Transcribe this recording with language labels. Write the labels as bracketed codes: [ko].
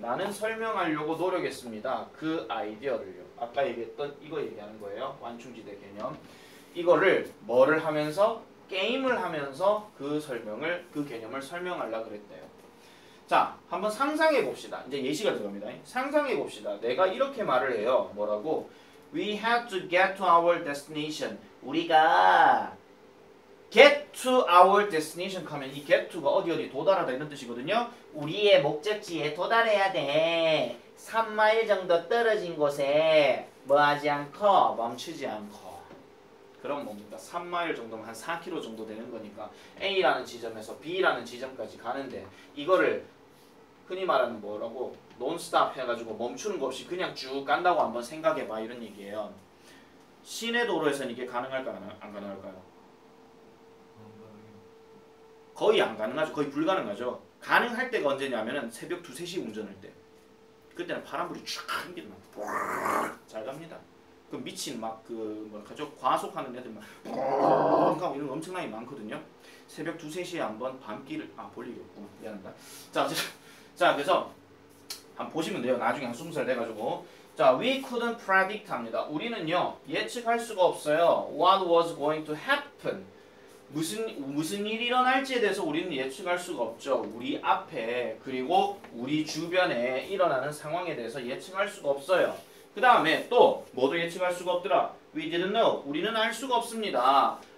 [ko] 나는 설명하려고 노력했습니다. 그 아이디어를요. 아까 얘기했던 이거 얘기하는 거예요. 완충지대 개념. 이거를 뭐를 하면서? 게임을 하면서 그 개념을 설명하려고 그랬대요. 자, 한번 상상해 봅시다. 이제 예시가 들어갑니다. 상상해 봅시다. 내가 이렇게 말을 해요. 뭐라고? [en] We have to get to our destination. [ko] 우리가 [en] get to our destination [ko] 하면 이 get to가 어디 도달하다 이런 뜻이거든요. 우리의 목적지에 도달해야 돼. 3마일 정도 떨어진 곳에 뭐하지 않고 멈추지 않고. 그럼 뭡니까? 3마일 정도면 한 4km 정도 되는 거니까 A라는 지점에서 B라는 지점까지 가는데 이거를 흔히 말하는 뭐라고? 논스톱 해가지고 멈추는 거 없이 그냥 쭉 간다고 한번 생각해봐 이런 얘기예요. 시내 도로에서는 이게 가능할까요? 안 가능할까요? 거의 안 가능하죠. 거의 불가능하죠. 가능할 때가 언제냐면은 새벽 2, 3시 운전할 때. 그때는 파란불이 쫙 한기도 잘 갑니다. 그 미친 막 뭐죠? 과속하는 애들 막 하고 이런 거 엄청나게 많거든요. 새벽 2, 3시에 한번 밤길을 볼 일이 없구나. 미안합니다. 자, 그래서 한번 보시면 돼요. 나중에 한 20살 돼가지고. 자, [en] we couldn't predict [ko] 합니다. 우리는요 예측할 수가 없어요. [en] What was going to happen? [ko] 무슨 일이 일어날지에 대해서 우리는 예측할 수가 없죠. 우리 앞에 그리고 우리 주변에 일어나는 상황에 대해서 예측할 수가 없어요. 그 다음에 또 뭐도 예측할 수가 없더라. [en] We didn't know. [ko] 우리는 알 수가 없습니다.